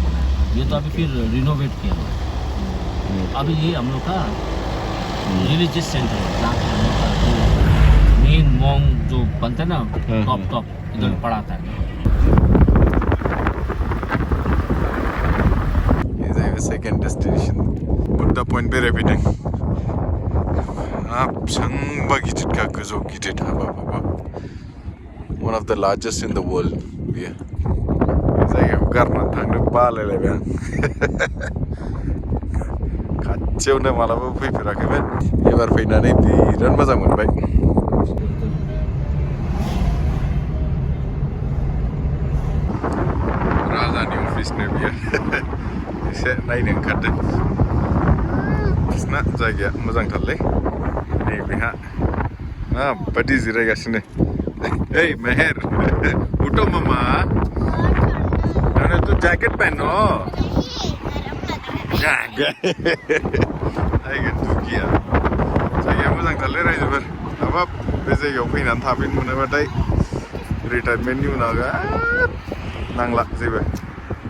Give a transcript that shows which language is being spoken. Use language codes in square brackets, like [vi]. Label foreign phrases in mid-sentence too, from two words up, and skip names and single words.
[hi] ये तो अभी फिर रिनोवेट किया हुआ है। अभी ये हम लोग का [en] religious center [hi] है जहाँ पे हम लोग का मेन मॉन्ग जो बनता है ना टॉप इधर पढ़ाता है। ये जाएगा [en] second destination [hi] बुद्धा पॉइंट बेरायफैदों। [brx] आप सांबा गिदिर का गोजौ गिदिर हाबाब [en] one of the largest in the world [brx] बेयो। बे जायगायाव गारना थांनो बालायलायबाय आं। खाथियावनो मालाबा फैफेराखैमोन एबार फैनानै बिराद मोजां मोनबाय। राजानि अफिसनो बियो। एसे नायनो ओंखारदों। बिसना जायगाया मोजांथारलै। नै बेहा माबायदि जिरायगासिनो। [hi] Hey मेहर उठो मामा। मैंने तो जैकेट पहनो। [brx] जायगा दुगिया जायगाया मोजांथारलै रायजोफोर। हाबाब बे जायगायाव फैनानै थाफैनो मोनोबाथाय रिटायारमेन्टनि उनाव नांला जेबो।